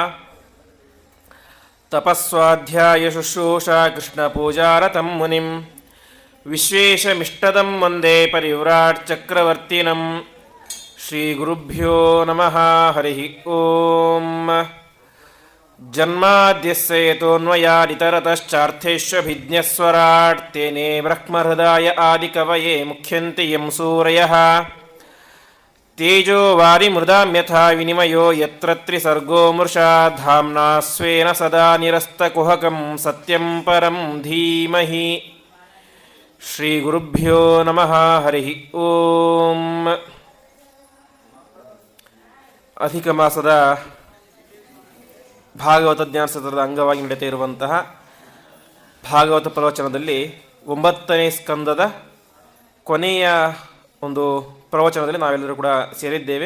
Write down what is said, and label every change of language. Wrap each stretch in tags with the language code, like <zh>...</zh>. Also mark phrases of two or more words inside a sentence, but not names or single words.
<sa>ತಪಸ್ವಾಧ್ಯಾಯ ಶುಶ್ರೂಷಾ ಕೃಷ್ಣಪೂಜಾರತಂ ಮುನಿಂ ವಿಶ್ವೇಶಮಿಷ್ಟದಂ ವಂದೇ ಪರಿವ್ರಾಟ್ ಚಕ್ರವರ್ತಿನಂ. ಶ್ರೀಗುರುಭ್ಯೋ ನಮಃ. ಹರಿ ಓಂ. ಜನ್ಮಾದ್ಯಸ್ಯ ಯತೋನ್ಮಯಾದಿತರತಶ್ಚಾರ್ಥೇಷ್ವಭಿಜ್ಞಸ್ವರಾಟ್ ತೇನೇ ಬ್ರಹ್ಮಹೃದಾಯ ಆದಿಕವಯೇ ಮುಖ್ಯಂತೆ ಯಂ ಸೂರಯಃ. ತೇಜೋ ವಾರಿಮೃದಾಂ ಯಥಾ ವಿನಿಮಯೋ ಯತ್ರ ತ್ರಿಸರ್ಗೋ ಮೃಷಾ ಧಾಮ್ನಾ ಸ್ವೇನ ಸದಾ ನಿರಸ್ತಕುಹಕಂ ಸತ್ಯಂ ಪರಂ ಧೀಮಹಿ. ಶ್ರೀಗುರುಭ್ಯೋ ನಮಃ. ಹರಿ ಓಂ.</sa> <kn>ಅಧಿಕ ಮಾಸದ ಭಾಗವತ ಜ್ಞಾನ ಸತ್ರದ ಅಂಗವಾಗಿ ನಡೀತಾ ಇರುವಂತಹ ಭಾಗವತ ಪ್ರವಚನದಲ್ಲಿ 9ನೇ ಸ್ಕಂದದ ಕೊನೆಯ ಒಂದು ಪ್ರವಚನದಲ್ಲಿ ನಾವೆಲ್ಲರೂ ಕೂಡ ಸೇರಿದ್ದೇವೆ.</kn>